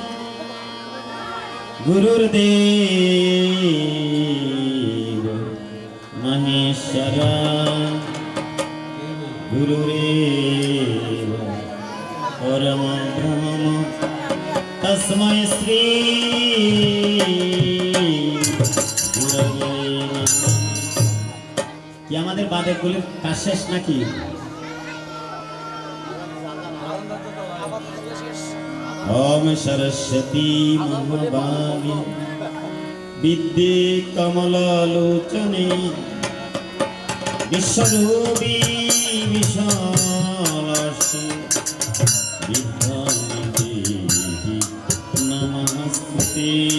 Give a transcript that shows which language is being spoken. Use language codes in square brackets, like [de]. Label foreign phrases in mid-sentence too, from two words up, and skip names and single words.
[sa] गुरुर्देव महेश्वर गुरुरेव परमं ब्रह्म तस्मै श्री गुरवे नमः। [bn] কি আমাদের বাদেগুলির কাজ শেষ নাকি? [sa] ओम सरस्वती महाभागे विद्ये कमलालोचने विश्वरूपी विशालाक्षी विद्यानिधि नमस्ते।